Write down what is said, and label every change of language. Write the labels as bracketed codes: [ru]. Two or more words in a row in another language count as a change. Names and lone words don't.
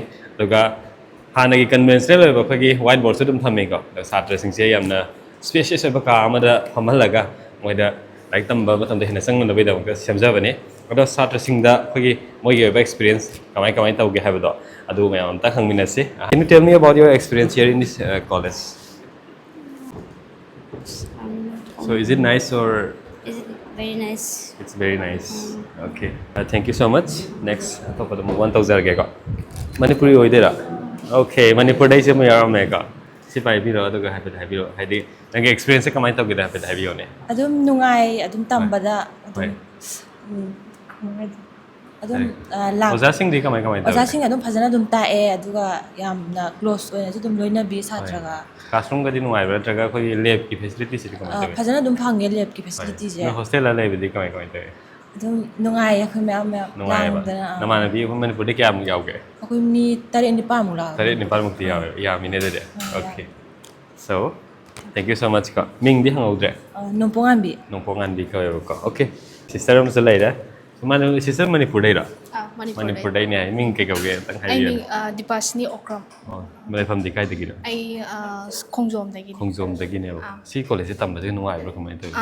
[mni] ꯑꯗꯨꯒ ꯍꯥꯟꯅꯒꯤ ꯀꯟꯚꯦꯟꯁꯅꯦꯜ ꯑꯣꯏꯕ ꯑꯩꯈꯣꯏꯒꯤ [en] white boards [mni] ꯑꯗꯨꯝ ꯊꯝꯃꯤꯀꯣ. ꯁꯥꯇ꯭ꯔꯁꯤꯡꯁꯦ ꯌꯥꯝꯅ ꯁ꯭ꯄꯦꯁꯤꯌꯁ ꯑꯣꯏꯕ ꯀꯥ ꯑꯃꯗ ꯐꯝꯍꯜꯂꯒ ꯃꯣꯏꯗ ꯂꯥꯏꯔꯤꯛ ꯇꯝꯕ ꯃꯇꯝꯗ ꯍꯦꯟꯅ ꯆꯪꯅꯕꯒꯤꯗꯃꯛꯇ ꯁꯦꯝꯖꯕꯅꯤ. ꯑꯗꯣ ꯁꯥꯇ꯭ꯔꯁꯤꯡꯗ ꯑꯩꯈꯣꯏꯒꯤ ꯃꯣꯏꯒꯤ ꯑꯣꯏꯕ ꯑꯦꯛꯁꯄꯤꯔꯤꯌꯦꯟꯁ ꯀꯃꯥꯏꯅ ꯇꯧꯒꯦ ꯍꯥꯏꯕꯗꯣ ꯑꯗꯨ ꯃꯌꯥꯝ ꯑꯝꯇ ꯈꯪꯃꯤꯟꯅꯁꯤ. [en] Can you tell me about your experience here in this college? So is it nice or? Is it very nice? It's very nice. Okay. Thank you so much. Next, [mni] atopado mo 1,000 ko. Manipuri oidera. Okay, Manipur dai se mo yarame ka. Si pai biro aduga habi haidi nange experience kamai tawgida habi ne. ꯑꯗꯨꯝ ꯅꯨꯡꯉꯥꯏ ꯑꯗꯨꯝ ꯇꯝꯕꯗ Hoi. ꯑꯗꯨꯝ ꯑꯣꯖꯥꯁꯤꯡꯗꯤ ꯀꯃꯥꯏ ꯇꯧꯏ? ꯑꯣꯖꯥꯁꯤꯡ ꯑꯗꯨꯝ ꯐꯖꯅ ꯑꯗꯨꯝ ꯇꯥꯛꯑꯦ ꯑꯗꯨꯒ ꯌꯥꯝꯅ ꯀ꯭ꯂꯣꯁ ꯑꯣꯏꯅꯁꯨ ꯑꯗꯨꯝ ꯂꯣꯏꯅꯕꯤ ꯁꯥꯇ꯭ꯔꯒ ꯀ꯭ꯂꯥꯁꯔꯨꯝꯒꯗꯤ ꯅꯨꯡꯉꯥꯏꯕ꯭ꯔꯥ ꯅꯠꯇ꯭ꯔꯒ ꯑꯩꯈꯣꯏꯒꯤ ꯂꯦꯕꯀꯤ ꯐꯦꯁꯤꯂꯤꯇꯤꯁꯤꯗꯤ ꯀꯃꯥꯏ ꯇꯧꯏ? ꯐꯖꯅ ꯑꯗꯨꯝ ꯐꯪꯉꯦ ꯂꯦꯕꯀꯤ ꯐꯦꯁꯤꯂꯤꯇꯤꯁꯦ ꯅꯣꯏ ꯍꯣꯁꯇꯦꯜꯗ ꯂꯩꯕꯗꯤ ꯀꯃꯥꯏ ꯇꯧꯏ? ꯑꯗꯨꯝ ꯅꯨꯡꯉꯥꯏꯌꯦ ꯑꯩꯈꯣꯏ ꯃꯌꯥꯝ ꯅꯨꯡꯉꯥꯏꯕ. ꯂꯥꯡꯗꯅ ꯅꯃꯥꯟꯅꯕꯤ ꯑꯩꯈꯣꯏ ꯃꯅꯤꯄꯨꯔꯗ ꯀꯌꯥꯃꯨꯛ ꯌꯥꯎꯒꯦ? ꯑꯩꯈꯣꯏ ꯃꯤ 7-9 ꯃꯨꯛ ꯂꯥꯛꯑꯦ. 9-4 ꯃꯨꯛꯇꯤ ꯌꯥꯎꯋꯦ. ꯌꯥꯝꯃꯤꯅꯦ ꯑꯗꯨꯗꯤ. [en] Okay. So, thank you so much ko. [mni] Mingdi hangudre. ꯅꯣꯡꯄꯣꯉꯥꯟꯕꯤ. ꯅꯣꯡꯄꯣꯉꯥꯟꯕꯤ ꯀꯧꯋꯦꯕꯀꯣ. Okay. Sister ꯑꯃꯁꯨ ꯂꯩꯔꯦ. ꯃꯥꯅ sister ꯃꯅꯤꯄꯨꯔꯗꯩꯔꯣ? ꯃꯅꯤꯄꯨꯔꯗꯩꯅꯦ ꯍꯥꯏ. ꯃꯤꯡ ꯀꯩ ꯀꯧꯒꯦ ꯑꯝꯇꯪ ꯍꯥꯏꯕꯤꯌꯨ. ꯑꯩ ꯗꯤꯄꯥꯁꯅꯤ ꯑꯣꯀ꯭ꯔꯝ. ꯂꯩꯐꯝꯗꯤ ꯀꯥꯏꯗꯒꯤꯅꯣ? ꯑꯩ ꯈꯣꯡꯖꯣꯝꯗꯒꯤꯅꯤ. ꯈꯣꯡꯖꯣꯝꯗꯒꯤꯅꯦꯕ. ꯁꯤ ꯀꯣꯂꯦꯖꯁꯦ ꯇꯝꯕꯁꯦ ꯅꯨꯡꯉꯥꯏꯕ꯭ꯔꯥ ꯀꯃꯥꯏꯅ ꯇꯧꯒꯦ?